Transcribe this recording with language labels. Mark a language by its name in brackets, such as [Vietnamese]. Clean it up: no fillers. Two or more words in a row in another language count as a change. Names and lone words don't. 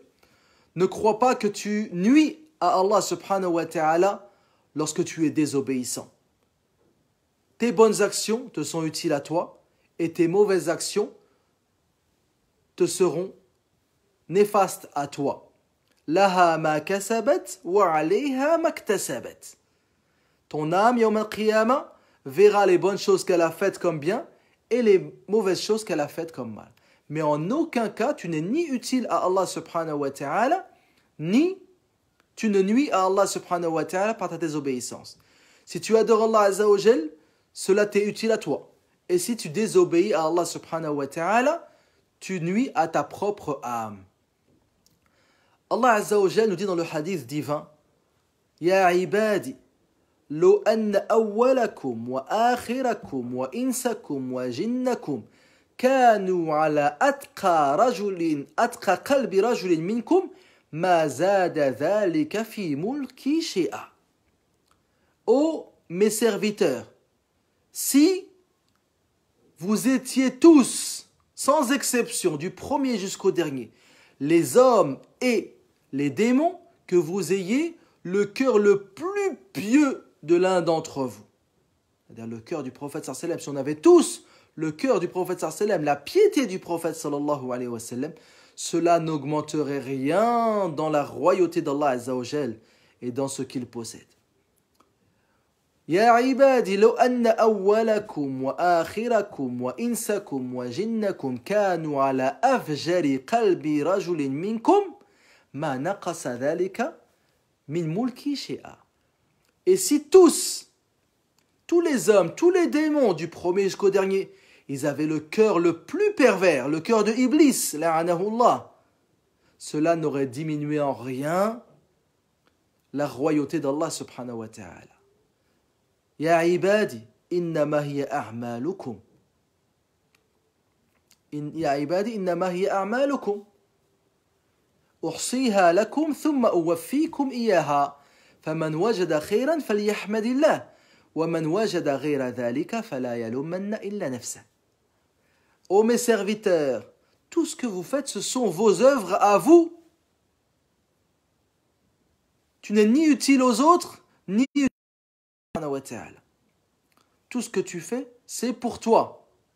[French] Ne crois pas que tu nuis à Allah [Arabic] سبحانه وتعالى [French] lorsque tu es désobéissant. Tes bonnes actions te sont utiles à toi et tes mauvaises actions te seront néfastes à toi. [Arabic] لها ما كسبت وعليها ما اكتسبت. [French] Ton âme, [Arabic] يوم القيامة, [French] verra les bonnes choses qu'elle a faites comme bien et les mauvaises choses qu'elle a faites comme mal. Mais en aucun cas, tu n'es ni utile à Allah [Arabic] سبحانه وتعالى, [French] ni tu ne nuis à Allah [Arabic] سبحانه وتعالى [French] par ta désobéissance. Si tu adores Allah [Arabic] عز وجل, [French] cela t'est utile à toi. Et si tu désobéis à Allah [Arabic] سبحانه وتعالى, [French] tu nuis à ta propre âme. Allah [Arabic] عز وجل [French] nous dit dans le hadith divin, [Arabic] يا عبادي, لو أن أولكم وآخركم وإنسكم وجنكم كانوا على أتقى قلب رجل منكم ما زاد ذلك في ملكي شيئا. [French] Ô mes serviteurs, si vous étiez tous, sans exception, du premier jusqu'au dernier, les hommes et les démons, que vous ayez le cœur le plus pieux de l'un d'entre vous. C'est-à-dire le cœur du prophète [Arabic] صلى الله عليه وسلم. [French] Si on avait tous le cœur du prophète [Arabic] صلى الله عليه وسلم, [French] la piété du prophète [Arabic] صلى الله عليه وسلم, [French] cela n'augmenterait rien dans la royauté d'Allah [Arabic] عز وجل [French] et dans ce qu'il possède. [Arabic] يا عبادي لو أن أولكم وآخركم وإنسكم وجنكم كانوا على أفجر قلب رجل منكم ما نقص ذلك من ملكي شيئا. [French] Et si tous les hommes, tous les démons du premier jusqu'au dernier, ils avaient le cœur le plus pervers, le cœur de Iblis, la'anahullah, cela n'aurait diminué en rien la royauté d'Allah [Arabic] سبحانه وتعالى. يا عبادي، إنما هي أعمالكم. يا عبادي، إنما هي أعمالكم. أحصيها لكم ثم أوفيكم إياها فمن وجد خيرا فليحمد الله ومن وجد غير ذلك فلا يلومن إلا نفسه. [French] Ô mes serviteurs, tout ce que vous faites, ce sont vos œuvres à vous. Tu n'es ni utile aux autres, ni utile à Allah. Tout ce que tu fais, c'est pour toi.